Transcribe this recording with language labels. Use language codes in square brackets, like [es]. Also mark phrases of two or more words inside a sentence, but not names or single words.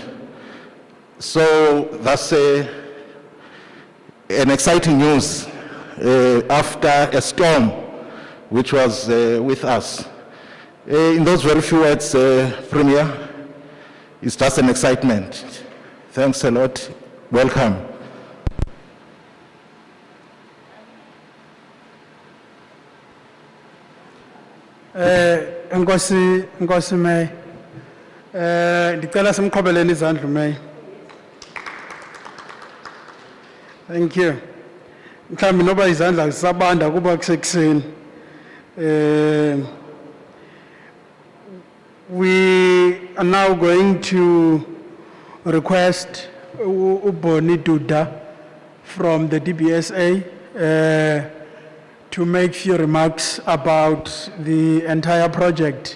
[en] So that's an exciting news after a storm which was with us. In those very few words, Premeir, it's just an excitement. Thanks a lot. Welcome. [xh] Nkosi May. Ndicela simqhobeleni izandla May. [en] Thank you. [xh] Mhlambi noba izandla zisabanda kuba kusekuseni. [en] We are now going to request Uboni Duda from the DBSA to make few remarks about the entire project.